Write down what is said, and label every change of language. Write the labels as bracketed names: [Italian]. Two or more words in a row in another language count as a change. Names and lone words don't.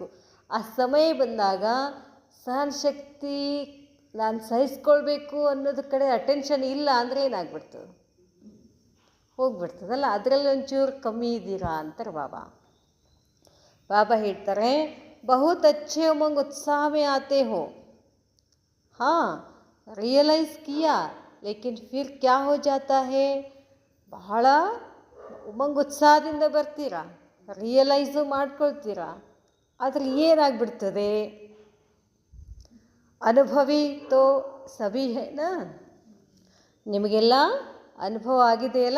[Kannada] ಆ ಸಮಯ ಬಂದಾಗ ಸಹನ ಶಕ್ತಿ ನಾನು ಸಹಿಸ್ಕೊಳ್ಬೇಕು ಅನ್ನೋದ್ರ ಕಡೆ ಅಟೆನ್ಷನ್ ಇಲ್ಲ ಅಂದರೆ ಏನಾಗ್ಬಿಡ್ತದೆ, ಹೋಗ್ಬಿಡ್ತದಲ್ಲ. ಅದರಲ್ಲಿ ಒಂಚೂರು ಕಮ್ಮಿ ಇದ್ದೀರಾ ಅಂತಾರೆ ಬಾಬಾ. ಬಾಬಾ ಹೇಳ್ತಾರೆ, [Hindi] बहुत अच्छे उमंग उत्साह में आते हो, हाँ रियलाइज़ किया लेकिन फिर क्या हो जाता है. [Kannada] ಬಹಳ ಉಮಂಗ್ ಉತ್ಸಾಹದಿಂದ ಬರ್ತೀರಾ, ರಿಯಲೈಸು ಮಾಡ್ಕೊಳ್ತೀರಾ, ಆದರೆ ಏನಾಗ್ಬಿಡ್ತದೆ, [Hindi] अनुभवी तो सभी है ना, [Kannada] ನಿಮಗೆಲ್ಲ ಅನುಭವ ಆಗಿದೆಯಲ್ಲ.